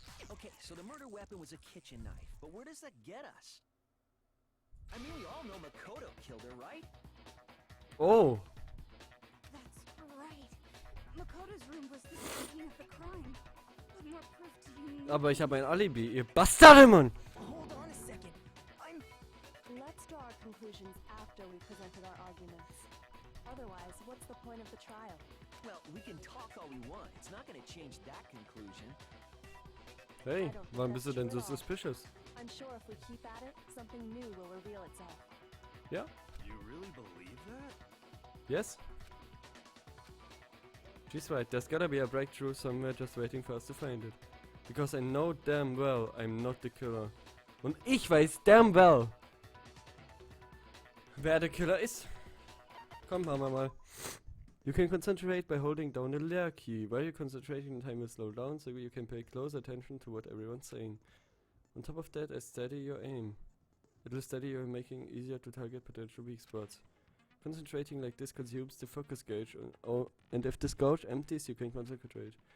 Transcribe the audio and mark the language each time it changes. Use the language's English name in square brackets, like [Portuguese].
[English] Okay, so the murder weapon was a kitchen knife, but where does that get us? I mean, we all know Makoto killed her, right? Oh. That's right. Makoto's room was the scene of the crime. What more proof do you need? [German] Aber ich habe ein Alibi, ihr Bastarde, Mann! [English] Hold on a second. Let's draw our conclusions after we presented our arguments. Otherwise, what's the point of the trial? Well, we can talk all we want. It's not gonna change that conclusion. [German] Hey, wann bist du denn so suspicious? [English] I'm sure if we keep at it, something new will reveal itself. [German] Ja? [English] You really believe that? Yes? She's right. There's gotta be a breakthrough somewhere just waiting for us to find it. Because I know damn well I'm not the killer. [German] Und ich weiß [English] damn well, [German] wer der Killer ist. Komm, machen wir mal. [English] You can concentrate by holding down the leer key. While you're concentrating, time will slow down, so you can pay close attention to what everyone's saying. On top of that, steady your aim. It will steady your making easier to target potential weak spots. Concentrating like this consumes the focus gauge, and if this gauge empties, you can concentrate.